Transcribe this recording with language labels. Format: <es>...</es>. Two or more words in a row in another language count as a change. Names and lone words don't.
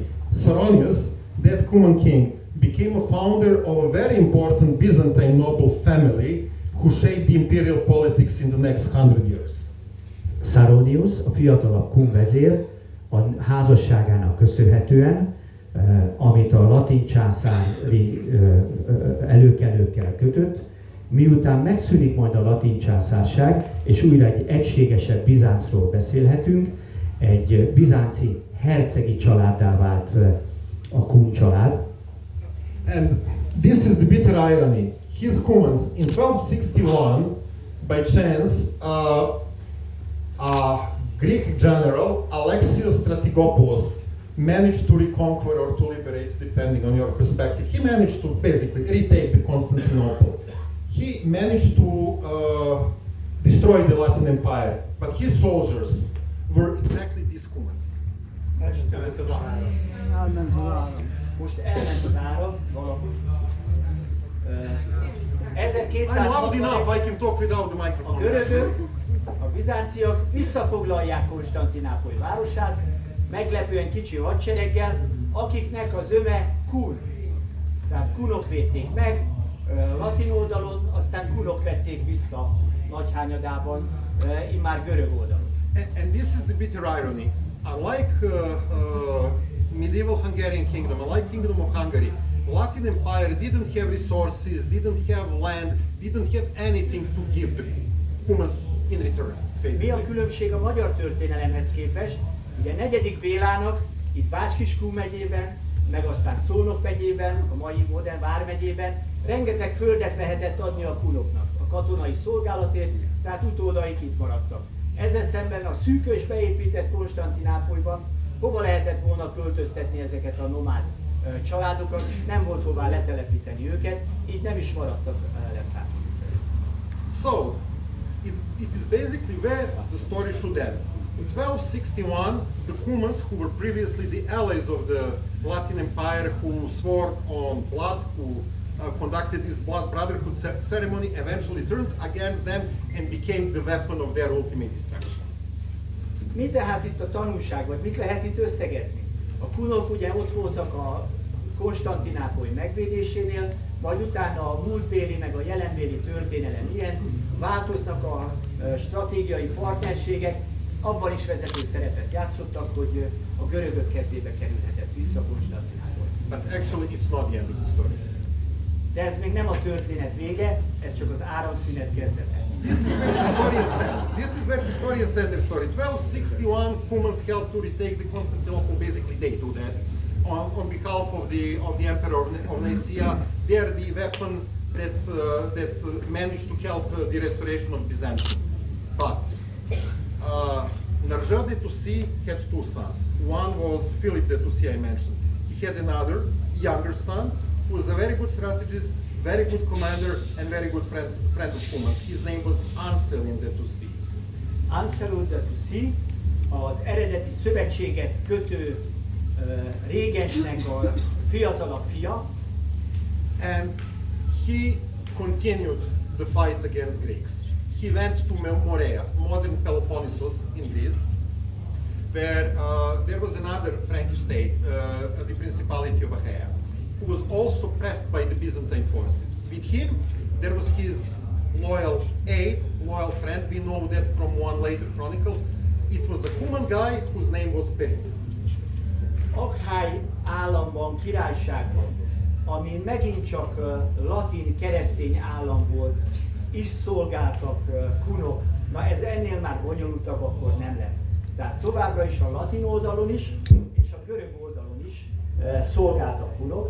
<en>Saronius, that Kuman king, became a founder of a very important Byzantine noble family who shaped the imperial politics in the next 100 years.</en> <hu>Saronius, a fiatalabb kun vezér, a házasságának köszönhetően, amit a latin császári előkelőkkel kötött, miután megszűnik majd a latin császárság, és újra egy egységesebb Bizáncról beszélhetünk, egy bizánci hercegi családdá vált a kun család.</hu> <en>And This is the bitter irony. His cumans in 1261, by chance, a Greek general, Alexios Strategopoulos, managed to reconquer or to liberate, depending on your perspective. He managed to basically retake the Constantinople. He managed to destroy the Latin Empire, but his soldiers were exactly these cumans.</en> <hu>Elment az áram. Most elment az áram valahogy. 1200</hu> <en>I'm loud enough, I can talk without the a microphone.</en> <hu>görögök, a bizánciak visszafoglalják Konstantinápoly városát, meglepően kicsi hadsereggel, akiknek az öme kun. Tehát kunok védték meg latin oldalon, aztán kunok vették vissza nagy hányadában, immár görög oldalon.</hu> <en>And this is the bitter irony. Unlike medieval Hungarian kingdom, unlike Kingdom of Hungary, the Latin Empire didn't have resources, didn't have land, didn't have anything to give the cumans in return.</en> <hu>Mi a különbség a magyar történelemhez képest? Ugye 4. Bélának itt Bács-Kiskun megyében, meg aztán Szolnok megyében, a mai modern vármegyében rengeteg földet lehetett adni a kunoknak, a katonai szolgálatért, tehát utódaik itt maradtak. Ezzel szemben a szűkös beépített Konstantinápolyban hova lehetett volna költöztetni ezeket a nomád családokat, nem volt hová letelepíteni őket, így nem is maradtak leszállni.</hu> <en>So, it is basically where the story should end. In 1261, the cumans, who were previously the allies of the Latin Empire, who swore on blood, who conducted this blood brotherhood ceremony, eventually turned against them and became the weapon of their ultimate destruction.</en> <hu>Mi tehát itt a tanulság, vagy mit lehet itt összegezni? A kunok ugye ott voltak a Konstantinápoly megvédésénél, majd utána a múltbéli meg a jelenbéli történelem ilyen, változnak a stratégiai partnerségek, abban is vezető szerepet játszottak, hogy a görögök kezébe kerülhetett vissza Konstantinápoly.</hu> <en>But actually it's not the end of the story.</en> <hu>De ez még nem a történet vége, ez csak az áramszünet kezdete.</hu> <en>This is where historians said. This is where historians said their story. 1261, cumans helped to retake the Constantinople. Basically, they do that on behalf of the emperor of Nicaea. They are the weapon that managed to help the restoration of Byzantium. But Narja de Toucy had two sons. One was Philip de Toucy, I mentioned. He had another younger son who was a very good strategist, very good commander, and very good friend of cumans. His name was Anselm de Toucy.</en> <hu>Anselm de Toucy az eredeti szövetséget kötő régensnek a fiatalabb fia.</hu> <en>And he continued the fight against Greeks. He went to Morea, modern Peloponnesus in Greece, where there was another Frankish state, the Principality of Achaia, who was also pressed by the Byzantine forces. With him, there was his loyal aide, loyal friend. We know that from one later chronicle. It was a Cuman guy whose name was Perith.</en> <hu>Akháj államban, királyságban, ami megint csak latin keresztény állam volt, is szolgáltak kunok. Na ez ennél már bonyolultabb akkor nem lesz. Tehát továbbra is a latin oldalon is, és a görög oldalon is szolgáltak kunok.</hu>